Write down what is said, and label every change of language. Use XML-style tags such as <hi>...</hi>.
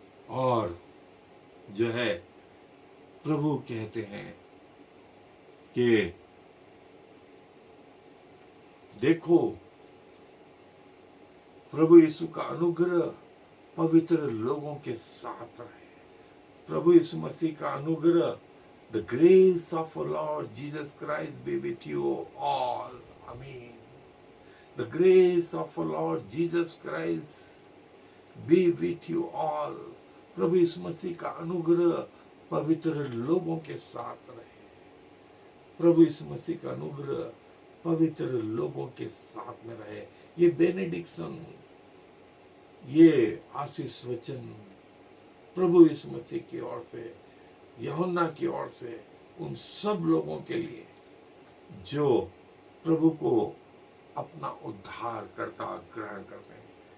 <hi>और जो है प्रभु कहते हैं कि देखो प्रभु यीशु का अनुग्रह पवित्र लोगों के साथ रहे। प्रभु यीशु मसीह का अनुग्रह,</hi> <en>the grace of our Lord Jesus Christ be with you all. Amen. The grace of our Lord Jesus Christ be with you all.</en> <hi>प्रभु यीशु मसीह का अनुग्रह पवित्र लोगों के साथ रहे। प्रभु यीशु मसीह का अनुग्रह पवित्र लोगों के साथ में रहे। ये बेनेडिक्शन, ये आशीष वचन प्रभु यीशु मसीह की ओर से, यूहन्ना की ओर से उन सब लोगों के लिए जो प्रभु को अपना उद्धार करता ग्रहण करते हैं।</hi>